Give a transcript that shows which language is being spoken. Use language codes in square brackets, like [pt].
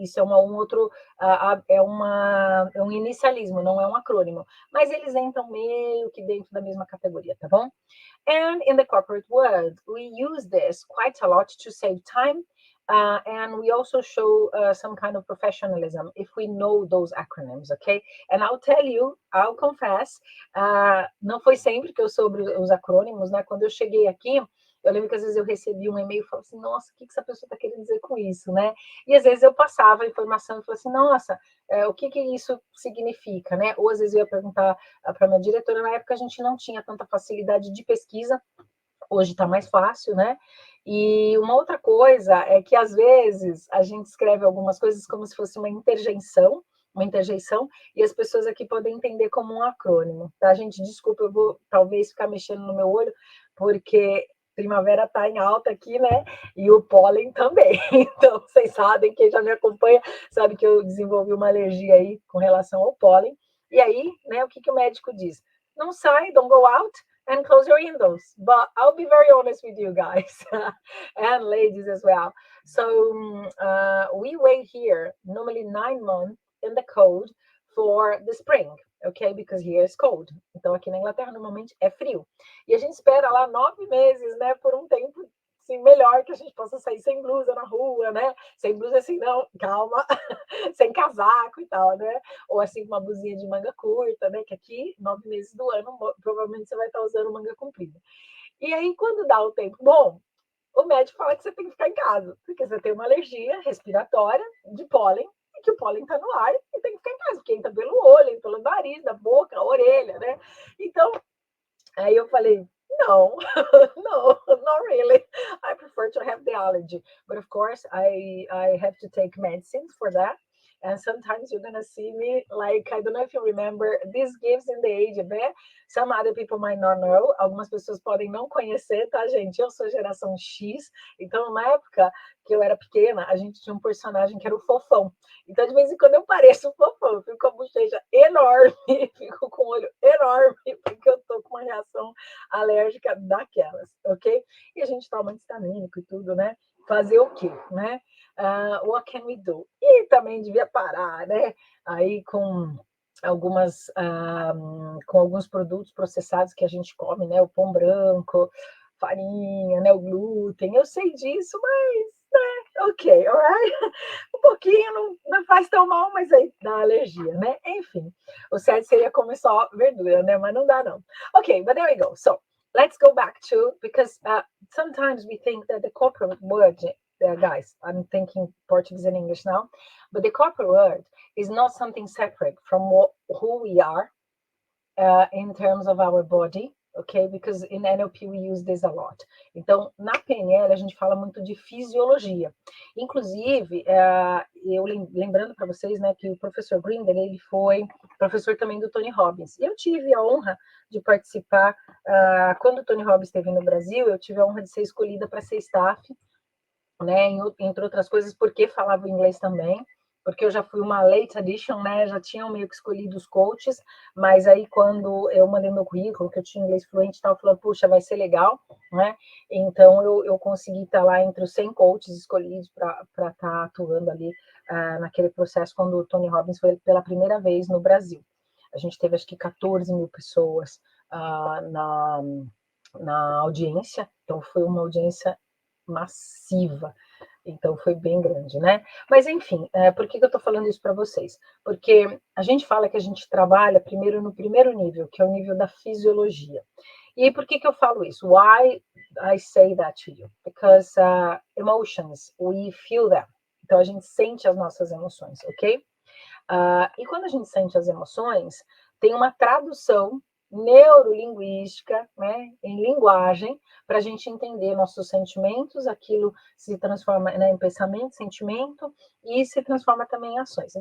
[pt] Isso é um outro, é um inicialismo, não é um acrônimo, mas eles entram meio que dentro da mesma categoria, tá bom? [en] And in the corporate world, we use this quite a lot to save time. And we also show some kind of professionalism if we know those acronyms, okay? And I'll confess, [pt] não foi sempre que eu soube os acrônimos, né? Quando eu cheguei aqui, eu lembro que às vezes eu recebia um e-mail e falava assim, nossa, o que essa pessoa está querendo dizer com isso, né? E às vezes eu passava a informação e falava assim, nossa, o que isso significa, né? Ou às vezes eu ia perguntar para minha diretora, na época a gente não tinha tanta facilidade de pesquisa, hoje está mais fácil, né? E uma outra coisa é que às vezes a gente escreve algumas coisas como se fosse uma interjeição, e as pessoas aqui podem entender como um acrônimo, tá, gente? Desculpa, eu vou talvez ficar mexendo no meu olho, porque primavera está em alta aqui, né? E o pólen também. Então, vocês sabem, quem já me acompanha, sabe que eu desenvolvi uma alergia aí com relação ao pólen. E aí, né, o que o médico diz? Não sai, [en] don't go out, and close your windows. But I'll be very honest with you guys and ladies as well. So we wait here normally 9 months in the cold for the spring, okay? Because here is cold. [pt] Então aqui na Inglaterra normalmente é frio. E a gente espera lá 9 meses, né, por um tempo assim, melhor, que a gente possa sair sem blusa na rua, né? Sem blusa assim, não, calma, sem casaco e tal, né? Ou assim, uma blusinha de manga curta, né? Que aqui, 9 meses do ano, provavelmente você vai estar usando manga comprida. E aí, quando dá o tempo bom, o médico fala que você tem que ficar em casa, porque você tem uma alergia respiratória de pólen, e que o pólen está no ar e tem que ficar em casa, porque entra pelo olho, pelo nariz, da boca, orelha, né? Então, aí eu falei, [en] no, no, not really. I prefer to have the allergy. But of course, I have to take medicines for that. And sometimes you're gonna see me like, I don't know if you remember, this gives in the age, né? Some other people might not know. [pt] Algumas pessoas podem não conhecer, tá, gente? Eu sou geração X, então na época que eu era pequena, a gente tinha um personagem que era o Fofão. Então, de vez em quando eu pareço um Fofão, eu fico com a bochecha enorme, fico com o olho enorme, porque eu tô com uma reação alérgica daquelas, ok? E a gente toma antistamínico e tudo, né? Fazer o quê, né? [en] What can we do? [pt] E também devia parar, né? Aí com com alguns produtos processados que a gente come, né? O pão branco, farinha, né? O glúten. Eu sei disso, mas, né? Ok, alright? Um pouquinho não faz tão mal, mas aí dá alergia, né? Enfim, o certo seria comer só verdura, né? Mas não dá, não. [en] Okay, but there we go. So let's go back to, because sometimes we think that the corporate word, guys, I'm thinking Portuguese and English now, but the corporate word is not something separate from who we are in terms of our body, ok? Because in NLP we use this a lot. [pt] Então, na PNL a gente fala muito de fisiologia. Inclusive, eu lembrando para vocês, né, que o professor Grinder, ele foi professor também do Tony Robbins. E eu tive a honra de participar, quando o Tony Robbins esteve no Brasil, eu tive a honra de ser escolhida para ser staff, né, entre outras coisas, porque falava inglês também, porque eu já fui uma late addition, né, já tinham meio que escolhido os coaches, mas aí quando eu mandei meu currículo, que eu tinha inglês fluente e tal, falando, puxa, vai ser legal, né, então eu consegui estar lá entre os 100 coaches escolhidos para estar atuando ali naquele processo, quando o Tony Robbins foi pela primeira vez no Brasil. A gente teve, acho que, 14 mil pessoas na audiência, então foi uma audiência massiva, então foi bem grande, né? Mas enfim, por que eu estou falando isso para vocês? Porque a gente fala que a gente trabalha primeiro no primeiro nível, que é o nível da fisiologia. E por que eu falo isso? [en] Why I say that to you? Because emotions, we feel them. [pt] Então a gente sente as nossas emoções, ok? E quando a gente sente as emoções, tem uma tradução neurolinguística, né, em linguagem, para a gente entender nossos sentimentos, aquilo se transforma, né, em pensamento, sentimento, e se transforma também em ações.